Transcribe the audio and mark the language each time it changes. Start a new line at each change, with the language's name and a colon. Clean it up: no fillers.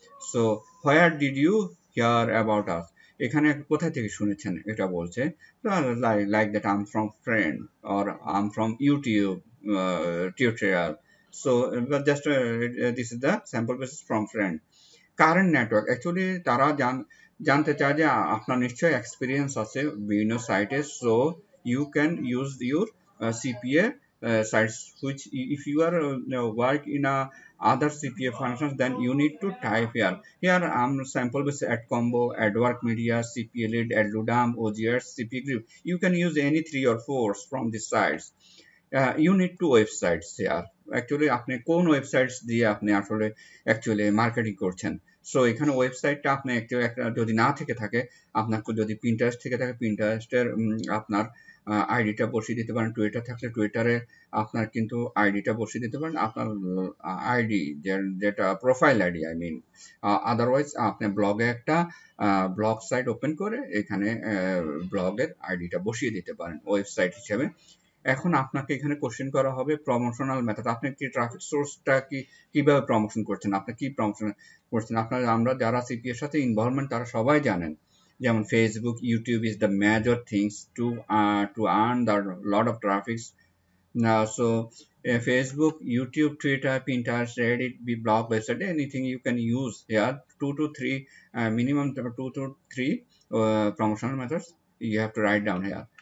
English: so where did you hear about us,
Bangla: এখানে কোথা থেকে শুনেছেন এটা বলছে,
English: Like that I am from friend or I am from YouTube tutorial. So just this is the sample basis from friend.
Bangla: Current network, actually তারা জানতে চায় যে আপনার নিশ্চয়ই এক্সপিরিয়েন্স আছে বিভিন্ন সাইটে।
English: So you can use your CPA sites, which if you are work in a other CPA functions, then you need to type here. Here sample base at combo, adwork media, CPA lead, adludam, OGS, CPA group. You can use any 3 or 4 from these sites. You need two websites here.
Bangla: Actually আপনি কোন websites দিয়ে আপনি আসলে actually marketing করছেন। So এখানে ওয়েবসাইটটা আপনি যদি না থেকে থাকে, আপনার যদি পিন্টারেস্ট থেকে থাকে পিন্টারেস্টের আপনার আইডিটা বসিয়ে দিতে পারেন, টুইটার থাকলে টুইটারে আপনার কিন্তু আইডিটা বসিয়ে দিতে পারেন, আপনার আইডি যেটা profile ID
English: I mean.
Bangla: Otherwise আপনি ব্লগে একটা ব্লগ সাইট ওপেন করে এখানে ব্লগের আইডিটা বসিয়ে দিতে পারেন ওয়েবসাইট হিসেবে। এখন আপনাকে এখানে কোশ্চেন করা হবে প্রমোশনাল মেথড, আপনি কি ট্রাফিক সোর্সটা কিভাবে প্রমোশন করছেন, আপনি কি প্রমোশন করছেন। আমরা যারা সিপি এর সাথে ইনভলভমেন্ট তারা সবাই জানেন, যেমন Facebook, YouTube
English: Is the major things to earn the lot of traffic. So Facebook, YouTube, Twitter, Pinterest, Reddit, blog, website, anything you can use here. 2 to 3 minimum 2 to 3 promotional methods you have to write down here.